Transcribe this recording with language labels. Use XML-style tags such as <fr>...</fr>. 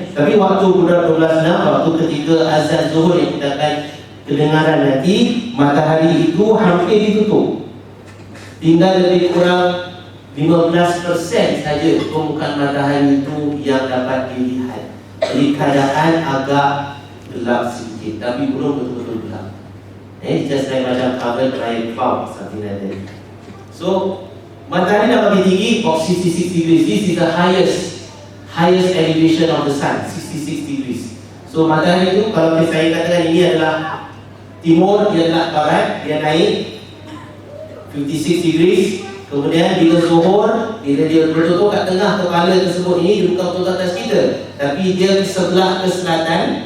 <ms>Tapi waktu bulan 12.06, waktu ketika azan zuhur yang kita akan kedengaran nanti, matahari itu hampir ditutup. Tinggal lebih kurang 15% saja permukaan matahari itu yang dapat dilihat. Jadi keadaan agak gelap sedikit, tapi belum betul-betul gelap.</ms> <en>Just like</en> <ms>macam</ms> <en>covered by cloud, something like that. So</en> <ms>matahari dah makin tinggi,</ms> <en>about 66 degrees. This is the highest elevation of the sun, 66 degrees.</en> <ms>So matahari itu, kalau saya katakan ini adalah timur, dia adalah barat, dia naik</ms> <en>56 degrees.</en> <ms>Kemudian bila zuhur, bila dia betul-betul kat tengah kepala tersebut ini, dia bukan betul atas kita, tapi dia sebelah ke selatan.</ms>